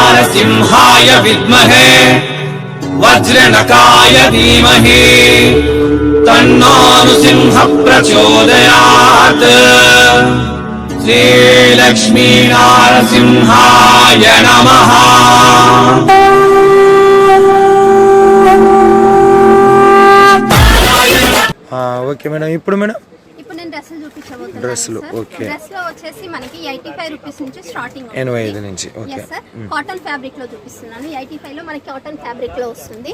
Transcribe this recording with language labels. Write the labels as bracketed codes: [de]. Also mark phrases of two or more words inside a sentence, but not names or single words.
[sa] सिंहाय विद्महे वज्रनकाय धीमहि तन्नो नृसिंह प्रचोदयात्। श्रीलक्ष्मी नारसिंहाय नमः। [te] ఓకే మేడం. ఇప్పుడు మేడం ఇప్పుడు నేను డ్రెస్సులు చూపించబోతున్నాను. డ్రెస్సులు ఓకే. డ్రెస్ లో వచ్చేసి మనకి 85 రూపీస్ నుంచి స్టార్టింగ్ 85 నుంచి ఓకే. సార్ [en] cotton fabric [te] లో చూపిస్తున్నాను. 85 లో మనకి [en] cotton fabric [te] లో వస్తుంది.